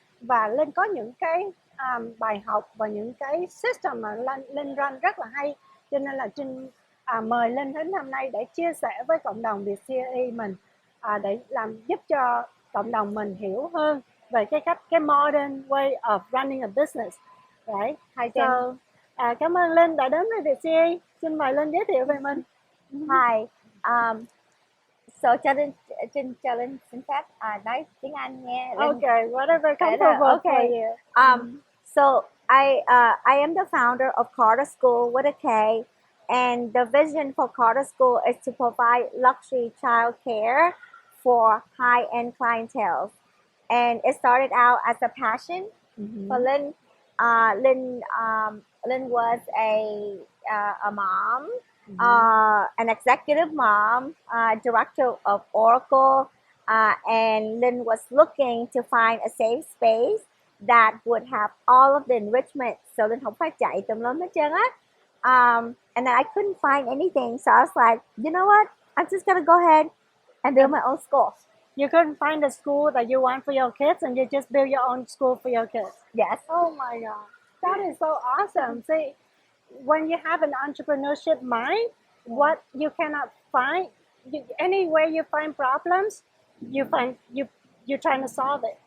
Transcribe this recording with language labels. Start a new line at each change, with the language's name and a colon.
Vietnamese: Và Linh có những cái bài học và những cái system mà Linh run rất là hay, cho nên là Trinh mời Linh đến hôm nay để chia sẻ với cộng đồng Việt CAE mình, để làm giúp cho cộng đồng mình hiểu hơn về cái
English: modern way of running a business. Right? hi,
Vietnamese: So, cảm ơn Linh đã đến với Việt CAE. Xin mời Linh giới thiệu về mình.
English: Hi.
Vietnamese: So cho Linh xin phép nói tiếng Anh nghe.
English: Okay, whatever comfortable for you. So I am the founder of Karter School with a K, and the vision for Karter School is to provide luxury child care for high-end clientele. And it started out as a passion for Lynn. Lynn was a mom, an executive mom, director of Oracle, and Lynn was looking to find a safe space that would have all of the enrichment.
Vietnamese: So Lynn không phải chạy tùm lum hết trơn á.
English: And then I couldn't find anything, so I was like, you know what? I'm just gonna go ahead and build my own school. You couldn't find a school that you want for your kids, and you just build your own school for your kids. Yes. Oh my God, that is so awesome. See, when you have an entrepreneurship mind, what you cannot find, anywhere you find problems, you're trying to solve it.